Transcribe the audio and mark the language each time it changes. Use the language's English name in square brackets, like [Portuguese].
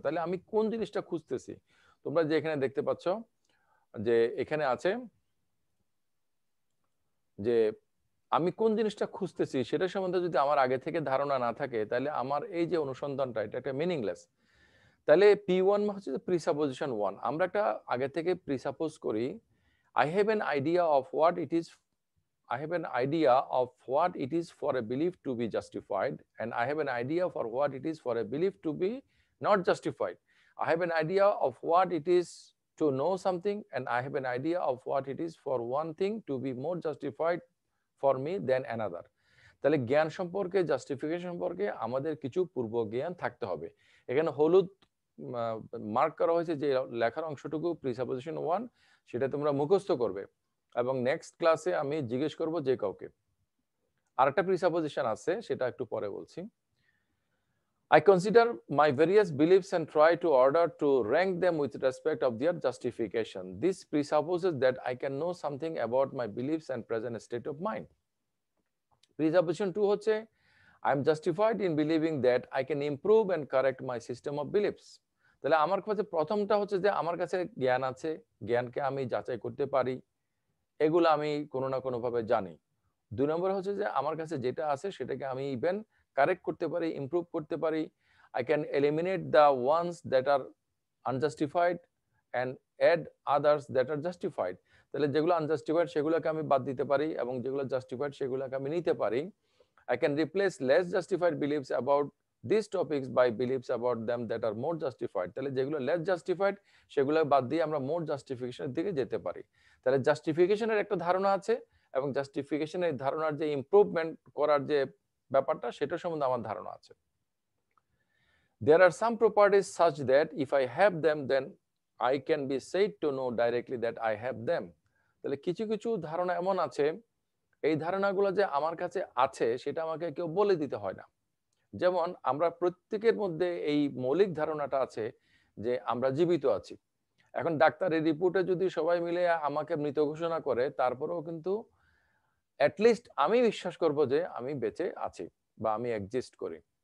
[Bangla] তাহলে আমি কোন জিনিসটা খুঁজতেছি? তোমরা যে এখানে দেখতে পাচ্ছ যে এখানে আছে যে আমি কোন জিনিসটা খুঁজতেছি সেটা সম্বন্ধে যদি আমার আগে থেকে ধারণা না থাকে, তাহলে আমার এই যে অনুসন্ধানটা এটা একটা মিনিংলেস। তাহলে P1 হচ্ছে প্রিসাপোজিশন 1। আমরা একটা আগে থেকে প্রিসাপোজ করি, [English] I have an idea of what it is. I have an idea of what it is for a belief to be justified, and I have an idea for what it is for a belief to be not justified. I have an idea of what it is to know something, and I have an idea of what it is for one thing to be more justified for me than another. [Bangla] তাহলে জ্ঞান সম্পর্কে, justification সম্পর্কে আমাদের কিছু পূর্ব জ্ঞান থাকতে হবে। এখানে হলুদ মার্ক করা হয়েছে যে লেখার অংশটুকু প্রিসাপোজিশন 1, সেটা তোমরা মুখস্থ করবে এবং নেক্সট ক্লাসে আমি জিজ্ঞেস করব যে কাউকে আরেকটা প্রিসাপোজিশন আছে, সেটা একটু পরে বলছি। [English] I consider my various beliefs and try to order to rank them with respect of their justification. This presupposes that I can know something about my beliefs and present state of mind. Presupposition 2 হচ্ছে I am justified in believing that I can improve and correct my system of beliefs. [Bangla] তাহলে আমার কাছে প্রথমটা হচ্ছে যে আমার কাছে জ্ঞান আছে, জ্ঞানকে আমি যাচাই করতে পারি, এগুলো আমি কোনো না কোনো ভাবে জানি। 2 নম্বর হচ্ছে যে আমার কাছে যেটা আছে সেটাকে আমি ইভেন কারেক্ট করতে পারি, ইমপ্রুভ করতে পারি। [English] I can eliminate the ones that are unjustified and add others that are justified. [Bangla] তাহলে যেগুলো আনজাস্টিফাইড সেগুলোকে আমি বাদ দিতে পারি এবং যেগুলো জাস্টিফাইড সেগুলোকে আমি নিতে পারি। [English] I can replace less justified beliefs about these topics by beliefs about them that are more justified. [Bangla] তাহলে যেগুলো [English] less justified [Bangla] সেগুলো বাদ দিয়ে আমরা [English] more justification- [Bangla] এর দিকে যেতে পারি। তাহলে জাস্টিফিকেশনের একটা ধারণা আছে এবং জাস্টিফিকেশনের ধারণার যে ইমপ্রুভমেন্ট করার যে ব্যাপারটা সেটা সম্বন্ধে আমার ধারণা আছে। [English] There are some properties such that if I have them then I can be said to know directly that I have them. [Bangla] তাহলে কিছু কিছু ধারণা এমন আছে, এই ধারণাগুলো যে আমার কাছে আছে সেটা আমাকে কেউ বলে দিতে হয় না। যেমন আমরা প্রত্যেকের মধ্যে এই মৌলিক ধারণাটা আছে যে আমরা জীবিত আছি। এখন ডাক্তারের রিপোর্টে যদি সবাই মিলে আমাকে মৃত ঘোষণা করে, তারপরেও কিন্তু অ্যাটলিস্ট আমি বিশ্বাস করব যে আমি বেঁচে আছি বা আমি এক্সিস্ট করি।